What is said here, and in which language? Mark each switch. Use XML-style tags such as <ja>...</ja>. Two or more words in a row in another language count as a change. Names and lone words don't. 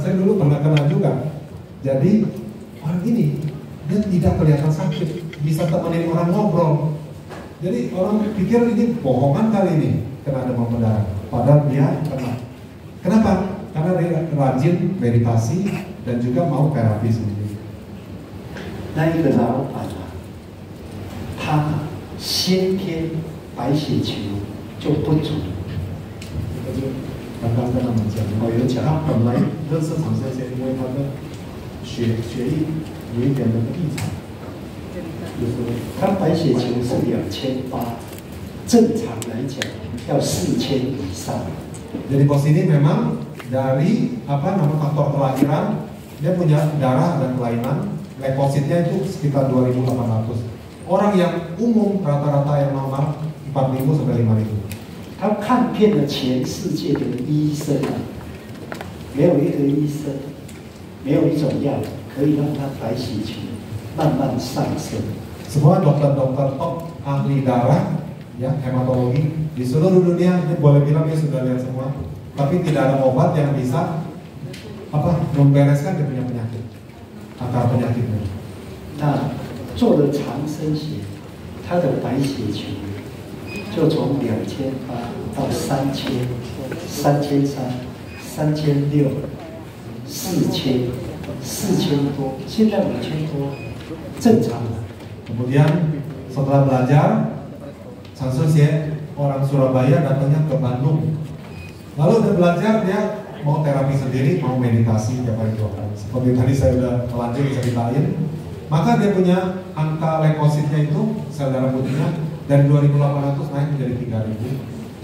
<id>Saya dulu pernah kena juga. Jadi orang ini dia tidak kelihatan sakit, bisa temenin orang ngobrol. Jadi orang pikir ini bohongan kali ini kena demam berdarah. Padahal dia kena. Kenapa? Karena dia rajin meditasi dan juga mau terapi sendiri.</id> <zh>那一个老板啊，他先天白血球就不足。刚刚跟他们讲，有讲他本来认识长生仙，因为他的血液有一点那个异常，就是他白血球是2800，正常来讲要4000以上。</zh> <id>Jadi bos ini memang dari faktor kelahiran dia punya darah dan kelainan, leukositnya itu sekitar 2.800. Orang yang umum rata-rata yang normal 4.000 sampai 5.000.</id> <zh>他看遍了全世界的医生啊，没有一个医生，没有一种药可以让他白血球慢慢上升。</zh> <id>Semua dokter-dokter top ahli darah, ya hematologi di seluruh dunia, ini boleh bilang dia sudah lihat semua, tapi tidak ada obat yang bisa membereskan dia punya penyakit, akar penyakitnya.</id> <zh>那做了长生血，他的白血球就从2800到3000、3300、3600、4000、4000多，现在5000多，正常的。</zh> <id>Kemudian setelah belajar, Sansusie orang Surabaya datangnya ke Bandung. Lalu dia belajar, dia mau terapi sendiri, mau meditasi tiap hari 2 kali. Seperti tadi saya udah telanjur ceritain. Maka dia punya angka leukositnya itu, sel darah putihnya dari 2.800 naik menjadi 3.000.</id>